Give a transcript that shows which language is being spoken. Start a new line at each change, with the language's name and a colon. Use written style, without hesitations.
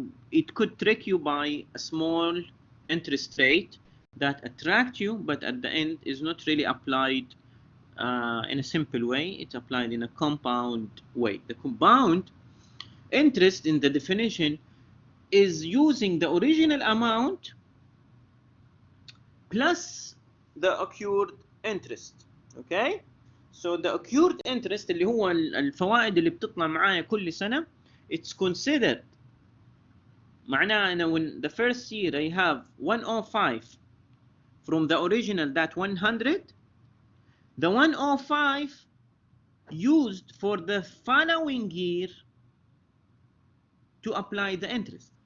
English: it could trick you by a small interest rate that attract you, but at the end is not really applied in a simple way. It's applied in a compound way. The compound interest in the definition is using the original amount plus the accrued interest. Okay, So the accrued interest
Arabic: اللي هو الفوائد اللي بتطلع معايا كل سنة,
English: it's considered.
Arabic: معناها أنا
English: when the first year I have 105 from the original that 100, the 105 used for the following year to apply the interest.